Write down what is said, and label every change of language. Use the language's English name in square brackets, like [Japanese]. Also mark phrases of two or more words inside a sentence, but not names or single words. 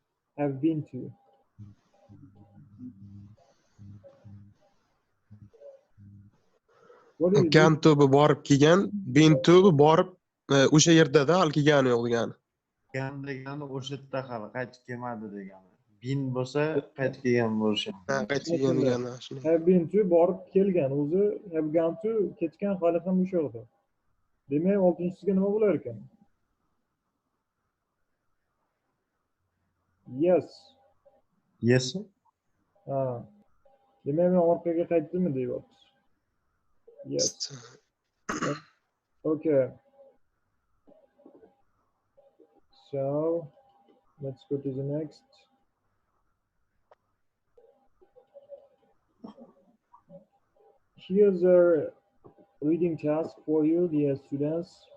[English] have been to. What is Can this? to [Uzbek] bu borib kelgan, [English] been to [Uzbek] bu borib o'sha yerda-da, hali kelgani yo'q degani. Gan degani o'sha yerda hali qaytib kelmadi degani. Bin bo'lsa qaytib kelgan bo'lishi. Ha, qaytib kelgan degani shuni. [English] Have been to [Uzbek] borib kelgan, o'zi [English] have gone to [Uzbek] ketgan hali ham o'sha yerda. Demak, 6-siga nima bo'lar ekan? [English] Yes. Yes. [Uzbek] Ha. Demak, men orqaga qaytdimmi deyapmiz. [English] Yes. Okay. So, let's go to the next. Here's a reading task for you, dear students.